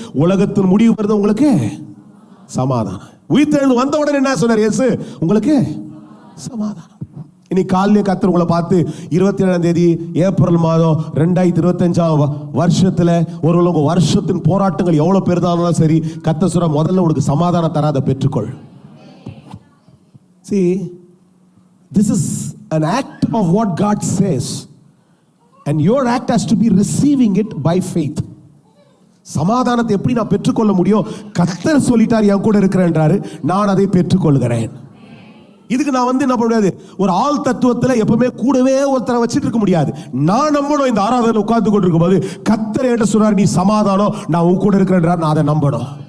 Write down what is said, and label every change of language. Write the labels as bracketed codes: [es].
[ta] உலகத்தின் முடிவு வருது, உங்களுக்கு சமாதானம். உயிர்த்தெழுந்து வந்த உடனே என்ன சொன்னார் இயேசு? உங்களுக்கு சமாதானம். இன்னைக்கு காலையிலே கர்த்தர் உங்களை பார்த்து 27ஆம் தேதி ஏப்ரல் மாதம் 2025 வருஷத்துல ஒருவேளை உங்க வருஷத்தின் போராட்டங்கள் எவ்வளவு பெரிதானாலும் சரி, கர்த்தர் சொல்ற முதல்ல உனக்கு சமாதானம் தராத பெற்றுக்கொள். [en] See, this is an act of what God says, and your act has to be receiving it by faith. [ta] சமாதானத்தை எப்படி நான் பெற்றுக்கொள்ள முடியும்? கர்த்தர் சொல்லிட்டார், என் கூட இருக்கிறேன்றாரு, நான் அதை பெற்றுக்கொள்கிறேன். இதுக்கு நான் என்ன பண்ண முடியாது, ஒரு ஆள் தத்துவத்தில் எப்பவுமே கூடவே ஒருத்தரை வச்சிட்டு இருக்க முடியாது. நான் நம்பணும். இந்த ஆராதனை உட்கார்ந்து கொண்டிருக்கும் போது கர்த்தர் என்ன சொல்றாரு? நீ சமாதானம், நான் உன் கூட இருக்கிறேன்றார், நான் அதை நம்பணும்.